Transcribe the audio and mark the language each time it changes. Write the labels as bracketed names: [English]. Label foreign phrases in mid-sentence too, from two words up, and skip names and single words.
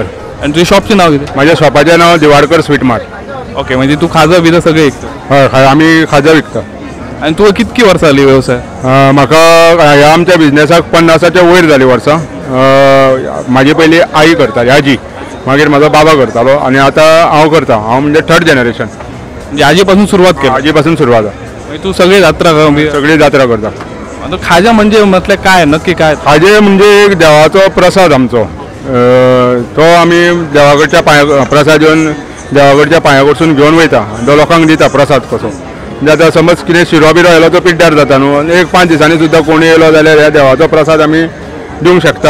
[Marathi] आणि तुझ्या शॉपचे नाव किती? माझ्या शॉपाचें नाव दिवाडकर स्वीट मार्ट। ओके, म्हणजे तू खाजं बिजं सगळं विकतो? [Konkani] हय, आम्ही खाजा विकता। आणि तुका कितकी वर्सां जाली व्यवसाय? म्हाका ह्या आमच्या बिझनेसाक 50च्या वयर जाली वर्सां। माझी पयली आई करताली, आजी, मागीर म्हजो बाबा करतालो आणि आता हांव करता। हांव म्हणजे 3rd जनरेशन। [Marathi] म्हणजे आजीपासून सुरुवात केली? आजीपासून सुरवात। म्हणजे तू सगळी जत्रा [Konkani] सगळी जात्रा करता। [Marathi] आता खाजा म्हणजे म्हटलं काय नक्की काय? [Konkani] खाजे म्हणजे एक देवाचो प्रसाद आमचो। तो आमी देवाकडच्या पांया प्रसाद घेवन देवाकडच्या पांया कडसून घेवन वयता, तो लोकांक दिता प्रसाद कसो। म्हणजे आतां समज कितें शिरो बिरो येयलो तो पिड्ड्यार जाता न्हू, एक 5 दिसांनी सुद्दां कोणी येयलो जाल्यार ह्या देवाचो प्रसाद आमी दिवंक शकता।